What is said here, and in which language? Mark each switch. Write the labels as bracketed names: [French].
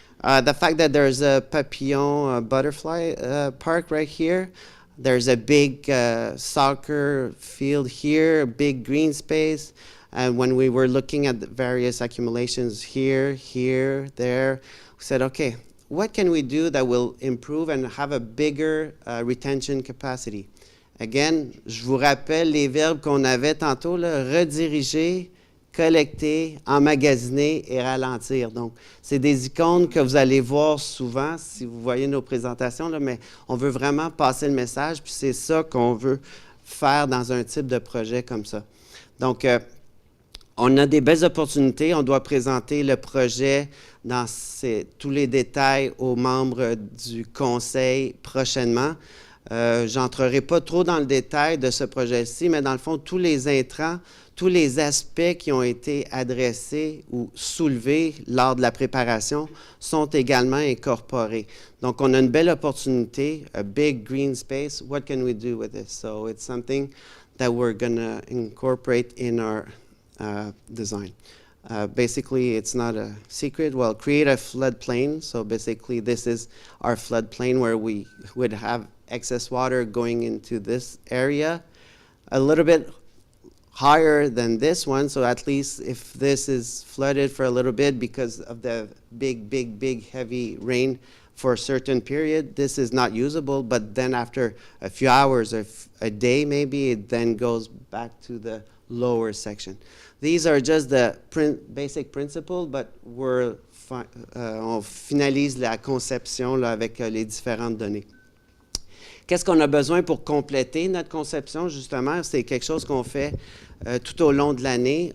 [English] The fact that there's a papillon butterfly park right here, there's a big soccer field here, a big green space. And when we were looking at the various accumulations here, there, we said, okay, what can we do that will improve and have a bigger retention capacity? Again, [French] je vous rappelle les verbes qu'on avait tantôt, là, rediriger, collecter, emmagasiner et ralentir. Donc, c'est des icônes que vous allez voir souvent si vous voyez nos présentations, là, mais on veut vraiment passer le message, puis c'est ça qu'on veut faire dans un type de projet comme ça. Donc, on a des belles opportunités. On doit présenter le projet dans tous les détails aux membres du conseil prochainement. J'entrerai pas trop dans le détail de ce projet-ci, mais dans le fond, tous les intrants, tous les aspects qui ont été adressés ou soulevés lors de la préparation sont également incorporés. Donc, on a une belle opportunité, [English] a big green space. What can we do with this? So, it's something that we're going to incorporate in our design. Basically, it's not a secret. Well, create a floodplain. So, basically, this is our floodplain where we would have excess water going into this area. A little bit higher than this one, so at least if this is flooded for a little bit because of the big heavy rainfall for a certain period, this is not usable, but then after a few hours or a day maybe, it then goes back to the lower section. These are just the basic principles, but [French] on finalise la conception là, avec les différentes données. Qu'est-ce qu'on a besoin pour compléter notre conception, justement? C'est quelque chose qu'on fait tout au long de l'année.